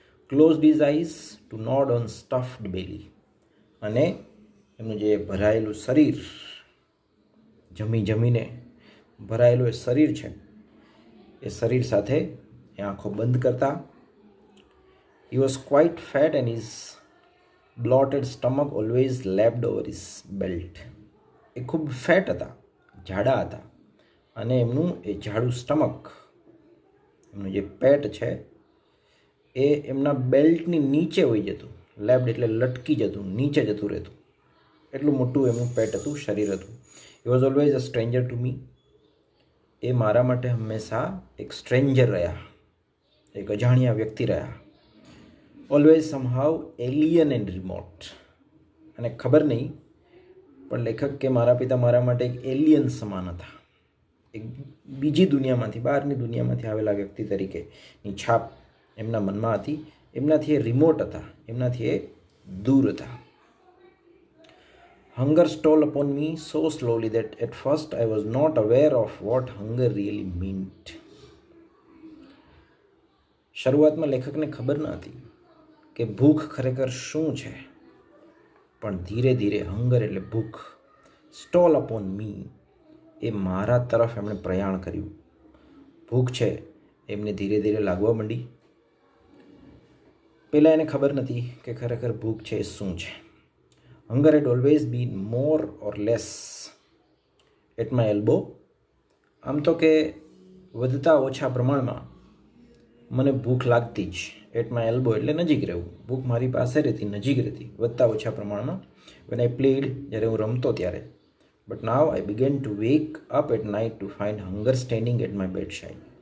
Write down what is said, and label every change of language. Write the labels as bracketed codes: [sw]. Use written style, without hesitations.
[en] closed his eyes to nod on stuffed belly, [gu] અને એમનું જે ભરાયેલું શરીર, જમીને ભરાયેલું એ શરીર છે, એ શરીર સાથે એ આંખો બંધ કરતા. [en] He was quite fat and his bloated stomach always lapped over his belt. [gu] એ ખૂબ ફેટ હતા, જાડા હતા, અને એમનું એ જાડું સ્ટમક, એમનું જે પેટ છે એ એમના બેલ્ટની નીચે હોઈ જતું. લેપ્ડ એટલે લટકી જતું, નીચે જતું રહેતું, એટલું મોટું એમનું પેટ હતું, શરીર હતું. [en] He was always a stranger to me. [gu] એ મારા માટે હંમેશા એક સ્ટ્રેન્જર રહ્યા, એક અજાણ્યા વ્યક્તિ રહ્યા. [en] always somehow alien and remote, [gu] અને ખબર નહીં પણ લેખક કે મારા પિતા મારા માટે એક એલિયન સમાન હતા, એક બીજી દુનિયામાંથી, બહારની દુનિયામાંથી આવેલા વ્યક્તિ તરીકેની છાપ એમના મનમાં હતી. એમનાથી એ રિમોટ હતા, એમનાથી એ દૂર હતા. [en] Hunger stole upon me so slowly that at first I was not aware of what hunger really meant. [gu] શરૂઆતમાં લેખકને ખબર ન હતી કે ભૂખ ખરેખર શું છે, પણ ધીરે ધીરે હંગર એટલે ભૂખ, [en] stole upon me [gu] એ મારા તરફ એમણે પ્રયાણ કર્યું. ભૂખ છે એમને ધીરે ધીરે લાગવા માંડી. પહેલાં એને ખબર નથી કે ખરેખર ભૂખ છે એ શું છે. [en] Hunger had always been more or less at my elbow. [gu] આમ તો કે વધતા ઓછા પ્રમાણમાં મને ભૂખ લાગતી જ. [en] at my elbow [gu] એટલે નજીક રહેવું, ભૂખ મારી પાસે રહેતી, નજીક રહેતી, વધતા ઓછા પ્રમાણમાં. [en] when I played, [gu] જ્યારે હું રમતો ત્યારે. [en] But now I began to wake up at night to find hunger standing at my bed side.